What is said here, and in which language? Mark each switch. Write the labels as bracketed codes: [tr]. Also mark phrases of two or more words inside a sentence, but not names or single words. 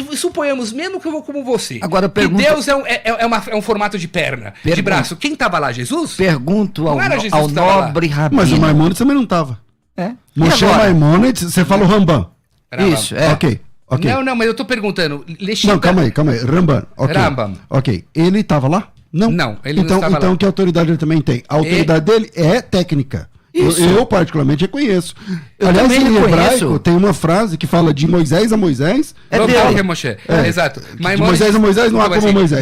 [pt] Suponhamos, mesmo que eu vou como você, agora, que Deus é um formato de perna, de braço. Quem estava lá? Jesus? Pergunto ao nobre rabino. Mas o Maimônides também não estava. É? Moshe Maimônides, você fala o Rambam. Isso, é. Ok. Não, mas eu tô perguntando. Não, calma aí. Rambam. Okay. Rambam. Ok. Ele estava lá? Não, ele não estava lá. Então que autoridade ele também tem? A autoridade dele é técnica. Eu particularmente reconheço. Aliás, em hebraico tem uma frase que fala de Moisés a Moisés. Exato. De Moisés a Moisés não há como Moisés.